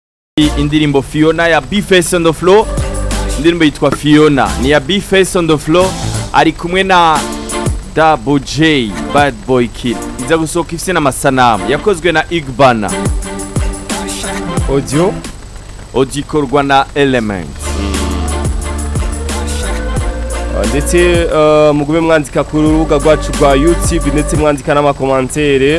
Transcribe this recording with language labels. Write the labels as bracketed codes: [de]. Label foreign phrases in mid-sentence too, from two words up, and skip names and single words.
[rw] indirimbo Fiona ya FACE on the floor. Indirimbo yitwa Fiona ni ya FACE on the floor, ari kumwe na Double J Bad Boy Kid. Iza gusohoka ifise n'amasanamu yakozwe na Igbana. Audio ikorwa na Element. ndetse mugube mwandika ku rubuga rwacu rwa YouTube ndetse mwandika n'amakomantere.